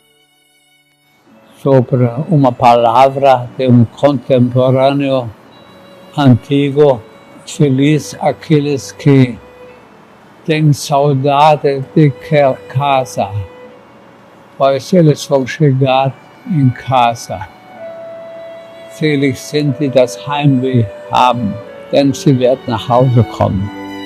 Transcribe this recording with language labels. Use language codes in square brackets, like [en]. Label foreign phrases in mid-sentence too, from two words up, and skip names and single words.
[pt] Sobre uma palavra de contemporâneo antigo, feliz aqueles que têm saudade de casa, pois eles vão chegar em casa. [de] Selig sind die das Heimweh haben, denn sie werden nach Hause kommen.